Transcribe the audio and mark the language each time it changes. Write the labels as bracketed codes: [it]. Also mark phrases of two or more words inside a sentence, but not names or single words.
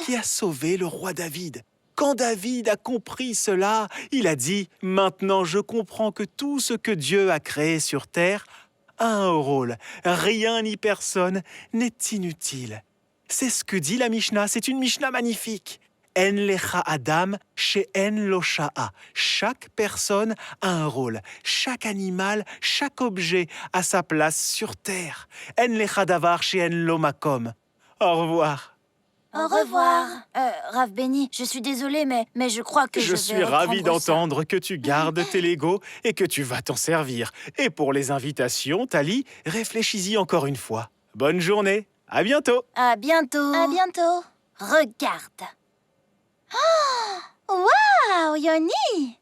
[fr] qui a sauvé le roi David. Quand David a compris cela, il a dit « Maintenant je comprends que tout ce que Dieu a créé sur terre a un rôle. Rien ni personne n'est inutile. » C'est ce que dit la Mishnah. C'est une Mishnah magnifique. [he] אין לך אדם שאין לו שעה. [fr] Chaque personne a un rôle. Chaque animal, chaque objet a sa place sur terre. [he] אין לך דבר שאין לו מקום. [fr] Au revoir. Au revoir. Rav Béni, je suis désolée, mais je crois que je Je vais suis ravi reprendre ça. d'entendre que tu gardes tes Legos et que tu vas t'en servir. Et pour les invitations, Tali, réfléchis-y encore une fois. Bonne journée, à bientôt. À bientôt. À bientôt. Regarde. Oh, waouh, Yoni!